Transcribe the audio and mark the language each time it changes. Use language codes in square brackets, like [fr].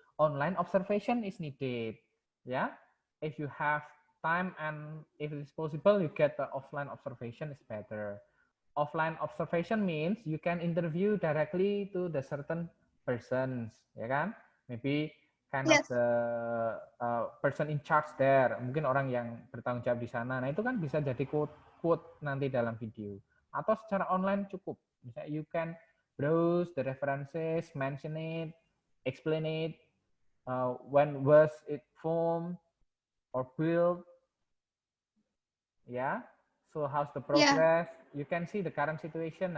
[en] Online observation is needed. Ya, if you have time and if it is possible, you get the offline observation is better. Offline observation means you can interview directly to the certain persons, [id] ya kan? [en] Maybe kind of the person in charge there. [id] Mungkin orang yang bertanggung jawab di sana. Nah, itu kan bisa jadi quote nanti dalam video. Atau secara online cukup. [en] Misalnya you can browse the references, mention it, explain it, when was it formed or built, ya. So how's the progress? You can see the current situation.